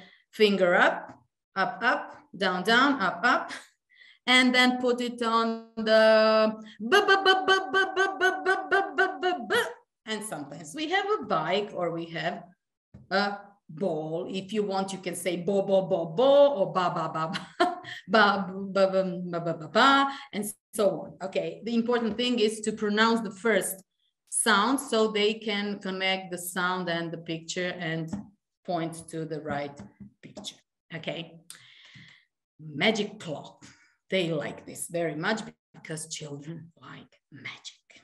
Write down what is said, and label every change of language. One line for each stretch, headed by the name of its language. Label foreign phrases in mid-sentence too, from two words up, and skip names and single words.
English: Finger up, up, up, down, down, up, up. And then put it on the and sometimes we have a bike or we have a ball. If you want, you can say bo, bo, bo, bo, or ba, ba, ba, ba, ba, ba, ba, ba, ba, ba, and so on. Okay, the important thing is to pronounce the first sound so they can connect the sound and the picture and point to the right picture. Okay, magic clock. They like this very much because children like magic.